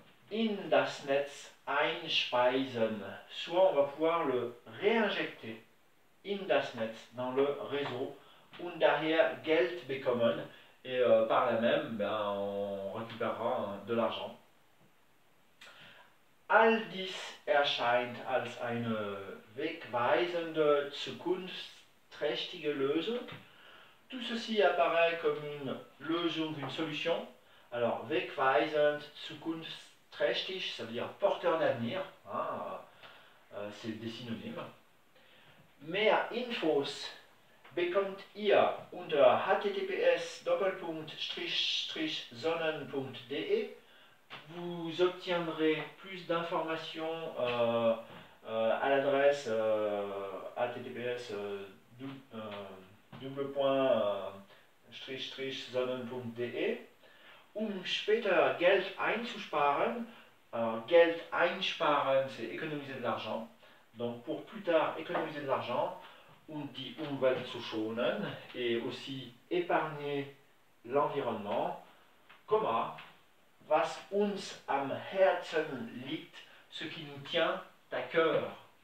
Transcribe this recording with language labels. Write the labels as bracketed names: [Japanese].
[German] in das Netz einspeisen, [French] soit on va pouvoir le réinjecter [German] in das Netz, [French] dans le réseau, [German] und daher Geld bekommen, [French] et par là même, on récupérera de l'argent. [German] All dies erscheint als eine wegweisende, zukunftsträchtige Lösung. [French] Tout ceci apparaît comme une Lösung, une solution. Alors, wegweisend, zukunftsträchtig, ça veut dire porteur d'avenir, hein, c'est des synonymes. [German] Mehr Infos bekommt ihr unter https://sonnen.de. [French] Vous obtiendrez plus d'informations à l'adresse https://sonnen.de. [German] Später Geld einzusparen. [French] Geld einsparen, c'est économiser de l'argent. Donc pour plus tard économiser de l'argent, [German] und die Umwelt zu schonen, [French] et aussi épargner l'environnement, [German] was uns am Herzen liegt, [French] ce qui nous tient à cœur.